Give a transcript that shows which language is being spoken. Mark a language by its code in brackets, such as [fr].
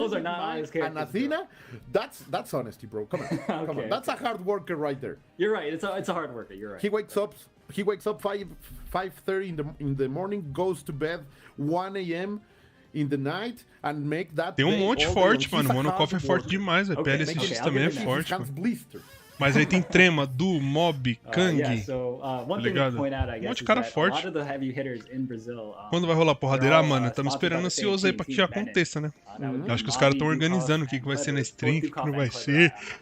[en] Those are not honest characters. And Athena, that's honesty, bro. Come on, come on. That's a hard worker right there. You're right. It's a hard worker. You're right. He wakes up 5:30 in the morning, goes to bed 1 a.m. in the night, and make that. [pt] Tem monte [en] all [pt] forte, [en] day long. [pt] mano. Monokoff é forte demais. A PLSX também é forte, mano. Mas aí tem Trema, Du, Mob, Kang. [en] One thing to point out, I guess, [pt] monte de cara forte. [en] a lot of the heavy hitters in Brazil, [pt] Quando vai rolar porradeira, mano? Estamos esperando ansioso aí pra que já aconteça, né? Eu acho que os caras estão organizando o que vai ser na stream, o que não vai ser.